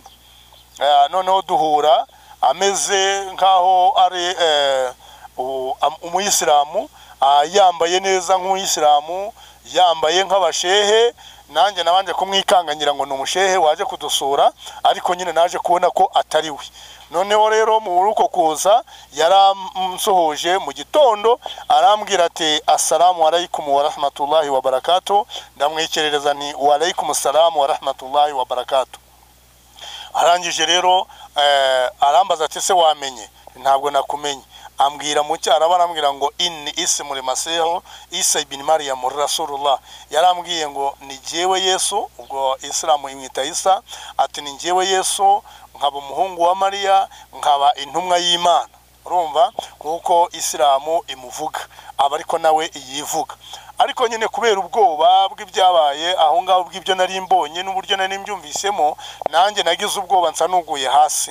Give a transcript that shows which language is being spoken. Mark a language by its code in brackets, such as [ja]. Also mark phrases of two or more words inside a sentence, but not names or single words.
[rw] Noneho duhura ameze nkaho ari umuyisilamu, yambaye neza nk'umuyisilamu, yambaye nk'abashehe. Nanjye nabanje kumwikangangira ngo ni umushehe waje kudusura, ariko nyine naje kubona ko atari we. Noneho rero mu buruko kuza yaramsuhuje mu gitondo, arambwira ati [ar] السلام عليكم ورحمة الله وبركاته. [rw] Ndamwikerereza ni [ar] وعليكم السلام ورحمة الله وبركاته. [rw] Arangije rero arambaza ati se wamenye? Ntabwo nakumenye. ambwira mu cyara barambwira ngo [ar] إني اسم المسيح عيسى ابن مريم رسول الله, [rw] yarambwiye ngo ni jewe Yesu, ubwo Islamu imwita Isa, ati ni jewe Yesu, nkaba umuhungu wa Mariya, nkaba intumwa y'Imana. Urumva kuko Islamu imuvuga aba ariko nawe yivuga, ariko nyine kubera ubwoba bw'ibyabaye aho ngaho bw'ibyo nari mbonye n'uburyo nari mbyumvisemo, nanjye nagize ubwoba nsa nuguye hasi.